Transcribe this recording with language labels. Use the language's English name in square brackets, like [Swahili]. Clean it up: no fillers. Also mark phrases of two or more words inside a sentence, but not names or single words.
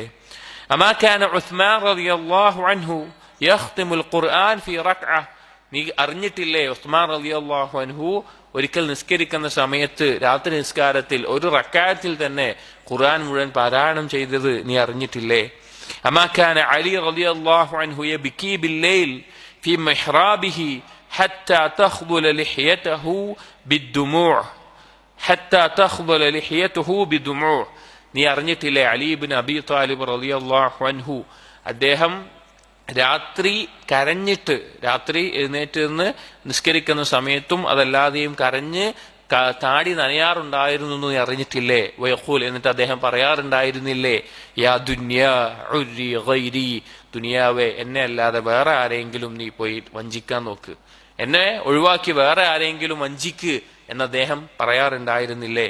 [Arabic] أما كان عثمان رضي الله عنه يختم القرآن في ركعة, [Malayalam] നീ അറിഞ്ഞിട്ടില്ലേ ഉസ്മാൻ [Arabic] رضي الله عنه [Malayalam] ഒരിക്കൽ നിസ്കരിക്കുന്ന സമയത്ത് രാത്രി നിസ്കാരത്തിൽ ഒരു റക്അത്തിൽ തന്നെ ഖുർആൻ മുഴുവൻ പാരായണം ചെയ്തത് നീ അറിഞ്ഞിട്ടില്ലേ? [Arabic] أما كان علي رضي الله عنه يبكي بالليل في محرابه حتى تخضل لحيته بالدموع حتى تخضل لحيته بدموع. [Malayalam] നീ അറിഞ്ഞിട്ടില്ലേ അലി ഇബ്നു അബി ത്വാലിബ് [Arabic] رضي الله عنه [Malayalam] അദ്ദേഹം രാത്രി കരഞ്ഞിട്ട്, രാത്രി എഴുന്നേറ്റ് നിന്ന് നിസ്കരിക്കുന്ന സമയത്തും അതല്ലാതെയും കരഞ്ഞ് താടി നനയാറുണ്ടായിരുന്നു എന്ന് അറിഞ്ഞിട്ടില്ലേ? വയഖൂൽ, എന്നിട്ട് അദ്ദേഹം പറയാറുണ്ടായിരുന്നില്ലേ, [Arabic] يا دنيا غري غيري, [Malayalam] ദുനിയാവേ എന്നെ അല്ലാതെ വേറെ ആരെങ്കിലും നീ പോയി വഞ്ചിക്കാൻ നോക്ക്, എന്നെ ഒഴിവാക്കി വേറെ ആരെങ്കിലും വഞ്ചിക്ക് എന്ന് അദ്ദേഹം പറയാറുണ്ടായിരുന്നില്ലേ?